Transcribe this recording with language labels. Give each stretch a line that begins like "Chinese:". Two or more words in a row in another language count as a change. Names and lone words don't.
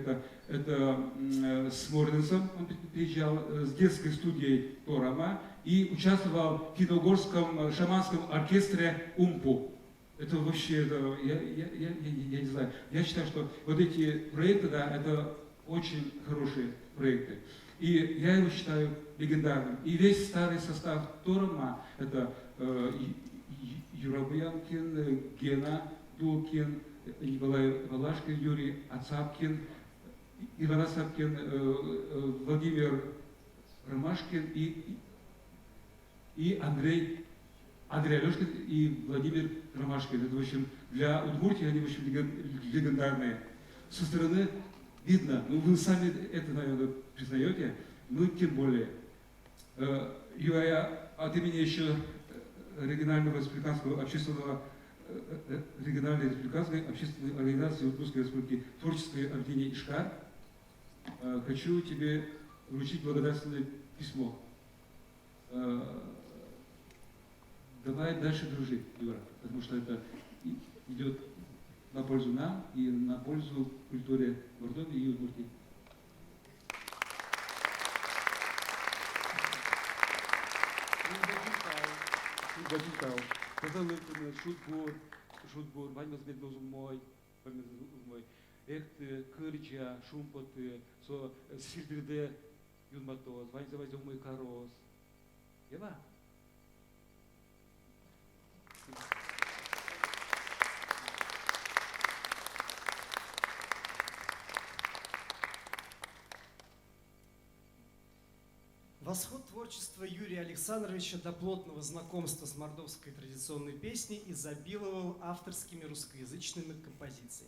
Russian: Это с Морденсом, он приезжал с детской студией Торама и участвовал в финно-угорском шаманском оркестре Умпу. Это вообще, я не знаю, я считаю, что вот эти проекты, да, это очень хорошие проекты. И я его считаю легендарным. И весь старый состав Торама, это Юра Буянкин, Гена Дулкин, Николай Балашкин, Юрий Ацапкин, Иван Ацапкин, Владимир Ромашкин и Андрей Алешкин и Владимир Ромашкин. Это, в общем, для Удмуртии они, в общем, легендарные. Со стороны видно, ну вы сами это, наверное, признаете, ну тем более. Я от имени еще региональной республиканской общественной организации Удмуртской республики творческое объединение Ишкар хочу тебе вручить благодарственное письмо. Давай дальше дружить, Юра, потому что это идет на пользу нам и на пользу культуре Мордовии и Удмуртии. Шутбур, Ваньмас Меднозумой, Эхты, Кырджа, Шумпоты, Сильдерде, Юнматоз, Ваньзавазюмый Карос. Ева? Восход творчества Юрия Александровича до плотного знакомства с мордовской традиционной песней изобиловал авторскими русскоязычными композициями.